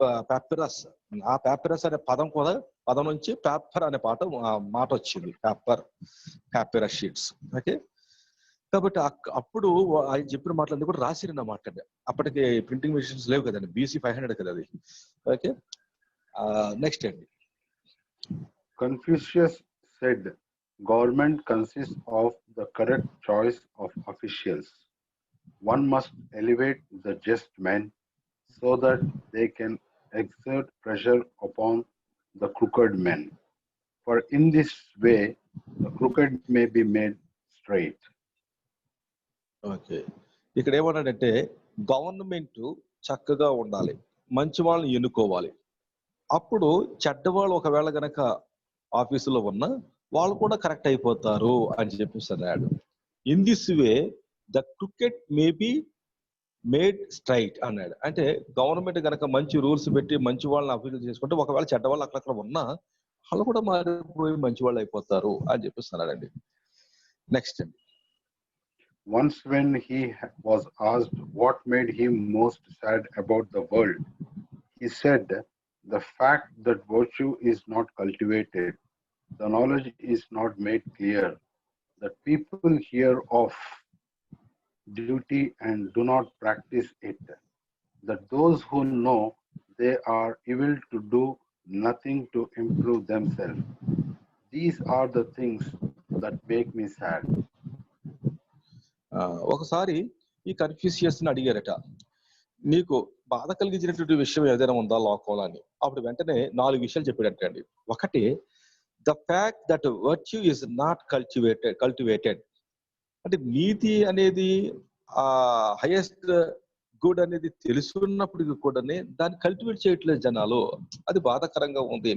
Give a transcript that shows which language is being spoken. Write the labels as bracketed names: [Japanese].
[Telugu] Papyrus, ఆ papyrus అనే పదం నుంచి పేపర్ అనే మాట వచ్చింది. Papyrus sheets. ఓకే, కాబట్టి అప్పుడు ఆయన చెప్పిన మాటలన్నీ కూడా రాసిరన్న మాట. అప్పటికి ప్రింటింగ్ మెషిన్స్ లేవు కదండి, BC 500 కదా అది. ఓకే, నెక్స్ట్ అండి. [English] Confucius said, government consists of the correct choice of officials. One must elevate the just men so that they can exert pressure upon the crooked men. For in this way, the crooked may be made straight. [Telugu] Okay, ఇక్కడ ఏమన్నాడంటే government చక్కగా ఉండాలి, మంచి వాళ్ళని ఎన్నుకోవాలి. అప్పుడు చెడ్డవాళ్ళు ఒకవేళ గనక ఆఫీసులో ఉన్నా వాళ్ళు కూడా కరెక్ట్ అయిపోతారు అని చెప్పేసి అన్నాడు. [English] in this way the cricket may be made straight [Telugu] అన్నాడు. అంటే గవర్నమెంట్ గనక మంచి రూల్స్ పెట్టి మంచి వాళ్ళని అభివృద్ధి చేసుకుంటే ఒకవేళ చెడ్డ వాళ్ళు అక్కడక్కడ ఉన్నా వాళ్ళు కూడా మారిపోయి మంచి వాళ్ళు అయిపోతారు అని చెప్పేసి అన్నాడండి. నెక్స్ట్ అండి. [English] Once when he was asked what made him most sad about the world, he said, the fact that virtue is not cultivated, the knowledge is not made clear, that people hear of duty and do not practice it, that those who know they are evil to do nothing to improve themselves. These are the things that make me sad. [Telugu] ఒకసారి ఈ Confucius ని అడిగారట, నీకు బాధ కలిగించినటువంటి విషయం ఏదైనా ఉందా లోకంలో అని. అప్పుడు వెంటనే 4 విషయాలు చెప్పాడంటండి. ఒకటి, [English] The fact that virtue is not cultivated. [Telugu] అంటే నీతి అనేది హైయెస్ట్ గుడ్ అనేది తెలుసున్నప్పటికీ కూడా దాన్ని కల్టివేట్ చేయట్లేదు జనాలు, అది బాధాకరంగా ఉంది.